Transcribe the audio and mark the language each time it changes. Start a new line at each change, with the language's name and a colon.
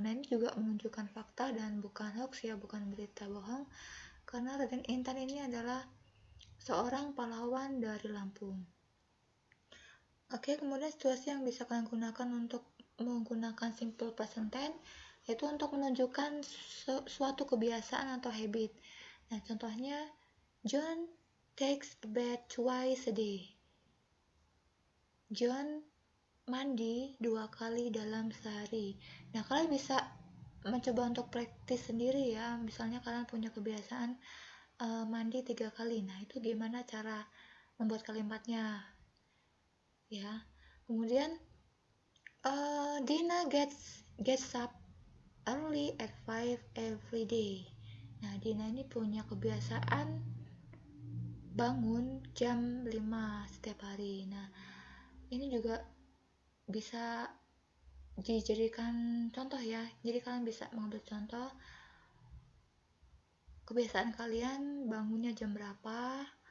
Indonesian: Nah, ini juga menunjukkan fakta dan bukan hoax ya, bukan berita bohong, karena Raden Intan ini adalah seorang pahlawan dari Lampung. Oke, kemudian situasi yang bisa kalian gunakan untuk menggunakan simple present tense yaitu untuk menunjukkan suatu kebiasaan atau habit. Nah, contohnya
English: John takes a bath twice a day.
Indonesian: John mandi 2 kali dalam sehari. Nah, kalian bisa mencoba untuk praktis sendiri ya. Misalnya kalian punya kebiasaan mandi 3 kali. Nah, itu gimana cara membuat kalimatnya ya. Kemudian
English: Dina gets up early at 5 every day.
Indonesian: Nah, Dina ini punya kebiasaan bangun jam 5 setiap hari. Nah, ini juga bisa dijadikan contoh ya. Jadi kalian bisa mengambil contoh kebiasaan kalian bangunnya jam berapa.